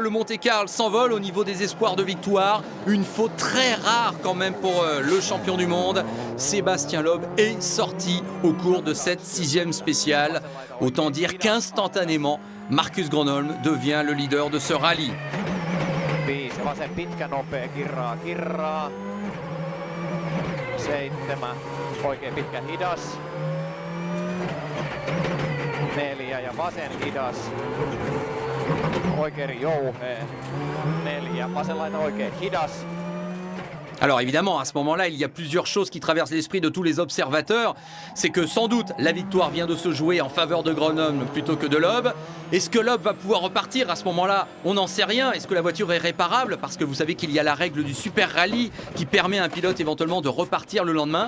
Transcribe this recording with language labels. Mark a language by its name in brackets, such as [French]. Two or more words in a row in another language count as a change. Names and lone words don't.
[French] Le Monte-Carlo s'envole au niveau des espoirs de victoire. Une faute très rare quand même pour le champion du monde. Sébastien Loeb est sorti au cours de cette 6e spéciale. Autant dire qu'instantanément, Marcus Gronholm devient le leader de ce rallye. [Finnish] Vasen pitkä nopea, kirraa. 7, oikein pitkä hidas. 4 ja vasen hidas. Oikein jouhea. 4, vasen laita oikein hidas. [French] Alors évidemment, à ce moment-là, il y a plusieurs choses qui traversent l'esprit de tous les observateurs. C'est que sans doute, la victoire vient de se jouer en faveur de Gronholm plutôt que de Loeb. Est-ce que Loeb va pouvoir repartir à ce moment-là? On n'en sait rien. Est-ce que la voiture est réparable? Parce que vous savez qu'il y a la règle du Super Rally qui permet à un pilote éventuellement de repartir le lendemain.